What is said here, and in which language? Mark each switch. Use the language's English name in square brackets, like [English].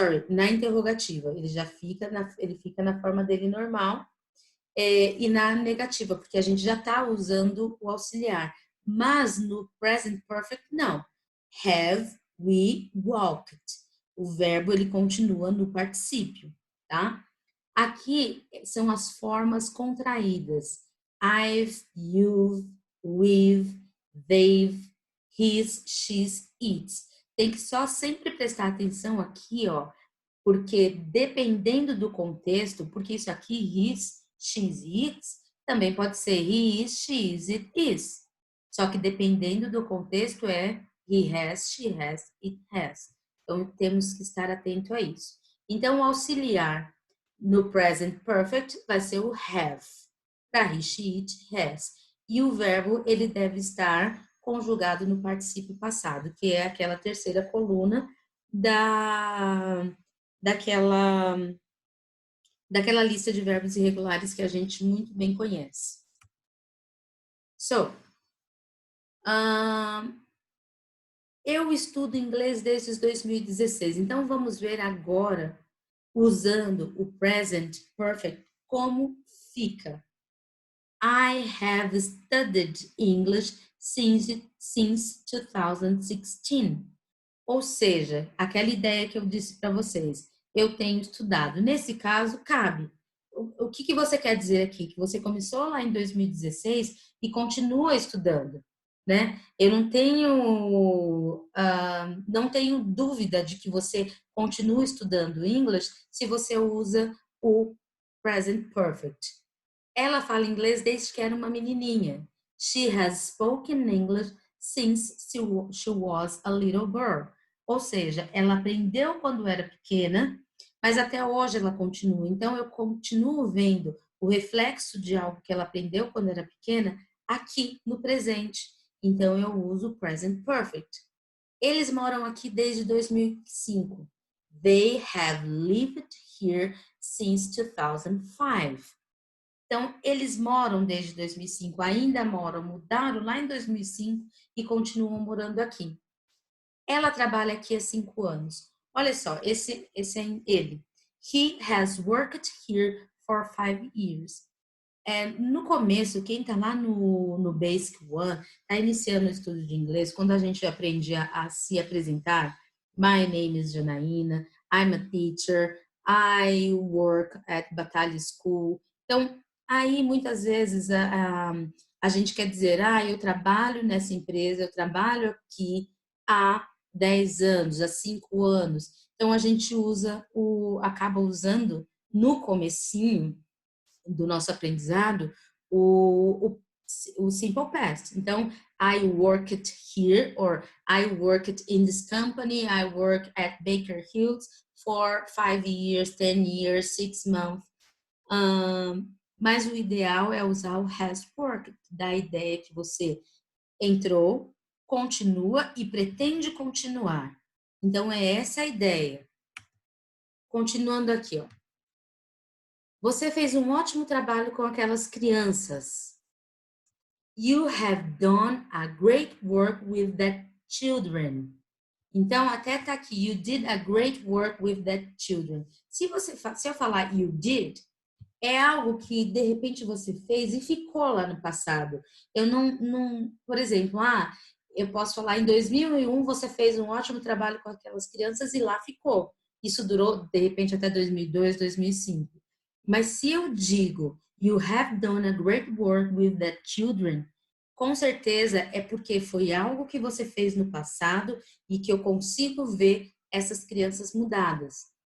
[Portuguese] Na interrogativa, ele já fica ele fica na forma dele normal, e na negativa, porque a gente já está usando o auxiliar. Mas no present perfect, não. [English] Have we walked? [Portuguese] O verbo ele continua no particípio, tá? Aqui são as formas contraídas. [English] I've, you've, we've, they've, his, she's, its. [Portuguese] Tem que só sempre prestar atenção aqui, ó, porque dependendo do contexto, porque isso aqui, [English] his, she's, its, [Portuguese] também pode ser [English] he is, she is, it is. [Portuguese] Só que dependendo do contexto é [English] he has, she has, it has. [Portuguese] Então temos que estar atento a isso. Então o auxiliar no present perfect vai ser o have, para he, she, it, has. E o verbo ele deve estar conjugado no particípio passado, que é aquela terceira coluna daquela lista de verbos irregulares que a gente muito bem conhece. So, eu estudo inglês desde 2016, então vamos ver agora, usando o present perfect, como fica. [English] I have studied English since 2016. [Portuguese] Ou seja, aquela ideia que eu disse para vocês, eu tenho estudado. Nesse caso, cabe. O que você quer dizer aqui? Que você começou lá em 2016 e continua estudando, né? Eu não tenho dúvida de que você continua estudando English se você usa o present perfect. Ela fala inglês desde que era uma menininha. [English] She has spoken English since she was a little girl. [Portuguese] Ou seja, ela aprendeu quando era pequena, mas até hoje ela continua. Então, eu continuo vendo o reflexo de algo que ela aprendeu quando era pequena aqui no presente. Então, eu uso o present perfect. Eles moram aqui desde 2005. [English] They have lived here since 2005. [Portuguese] Então, eles moram desde 2005, ainda moram, mudaram lá em 2005 e continuam morando aqui. Ela trabalha aqui há 5 anos. Olha só, esse é ele. [English] He has worked here for 5 years. [Portuguese] No começo, quem está lá no Basic One, está iniciando o estudo de inglês, quando a gente aprende a se apresentar, [English] my name is Janaína, I'm a teacher, I work at Batalha School. [Portuguese] Então, aí muitas vezes a gente quer dizer, eu trabalho nessa empresa, eu trabalho aqui há 10 anos, há 5 anos. Então, a gente acaba usando no comecinho do nosso aprendizado o simple past. [English] Então, I worked here, or I worked in this company, I work at Baker Hughes for 5 years, 10 years, 6 months. [Portuguese] Mas o ideal é usar o has worked, da ideia que você entrou, continua e pretende continuar. Então, é essa a ideia. Continuando aqui, ó. Você fez um ótimo trabalho com aquelas crianças. [English] You have done a great work with that children. [Portuguese] Então, até tá aqui, [English] you did a great work with that children. [Portuguese] Se eu falar you did, é algo que de repente você fez e ficou lá no passado. Eu não, por exemplo, eu posso falar em 2001 você fez um ótimo trabalho com aquelas crianças e lá ficou. Isso durou de repente até 2002, 2005. Mas se eu digo [English] you have done a great work with that children, [Portuguese] com certeza é porque foi algo que você fez no passado e que eu consigo ver essas crianças mudadas.